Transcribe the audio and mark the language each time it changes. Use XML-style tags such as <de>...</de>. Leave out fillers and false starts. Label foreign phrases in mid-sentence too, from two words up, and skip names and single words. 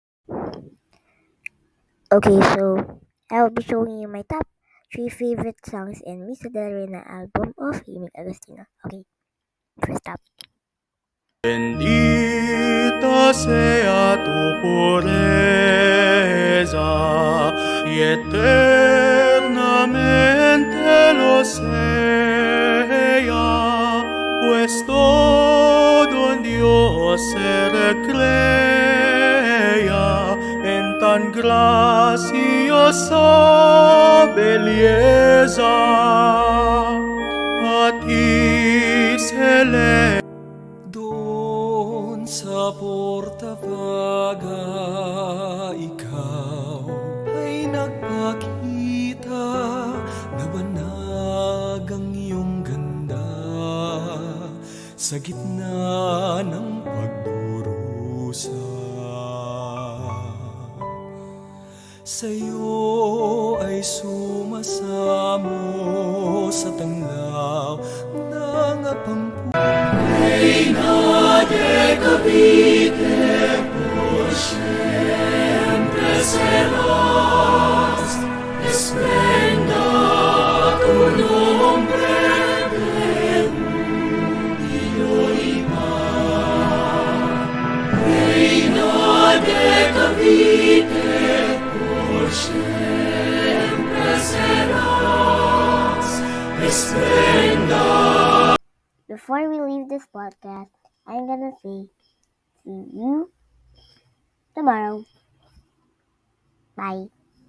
<en>Okay, so I'll be showing you my top 3 favorite songs in Misa Del Reyna album of Himig Agostino. Okay, first up.</en> <es>Bendita sea tu pureza y eternamente lo sea, pues todo en Dios se recrea en tan graciosa belleza.</es> <tl>A ti se le doon sa Portabaga, ikaw ay nagpakita na banag ang iyong ganda sa gitna ng pagdurusa. Sa'yo ay sumasamo sa tanglaw ng</tl> <es>Reina de Cavite, por siempre serás, esplenda tu nombre de júbilo y paz. Reina de Cavite, por siempre serás, esplenda.</es> <en>Before we leave this podcast, I'm gonna say see you tomorrow. Bye.</en>